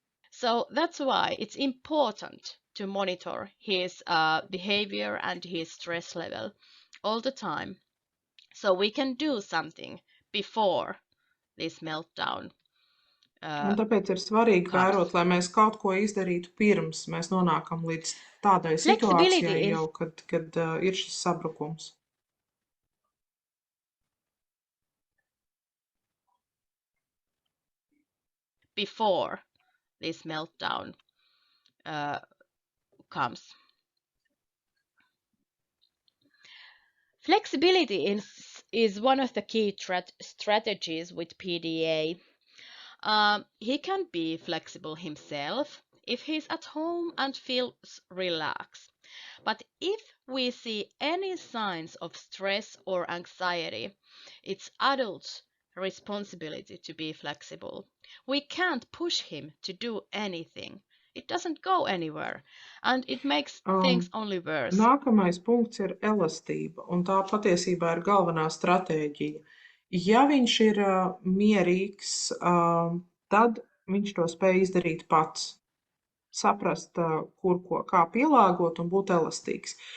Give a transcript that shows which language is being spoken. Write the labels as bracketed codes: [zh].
[en] So that's why it's important to monitor his behavior and his stress level all the time, so we can do something before this meltdown. [lv] Un tāpēc ir svarīgi vērot, lai mēs kaut ko izdarītu pirms mēs nonākam līdz tādai situācijai jau, kad ir šis sabrukums. [en] Before this meltdown comes. Flexibility is one of the key strategies with PDA. He can be flexible himself if he's at home and feels relaxed. But if we see any signs of stress or anxiety, it's adults' responsibility to be flexible. We can't push him to do anything. It doesn't go anywhere, and it makes things only worse. [lv] Nākamais punkts ir elastība, un tā patiesībā ir galvenā stratēģija. Ja viņš ir mierīgs, tad viņš to spēj izdarīt pats. Saprast, kā pielāgot un būt elastīgs.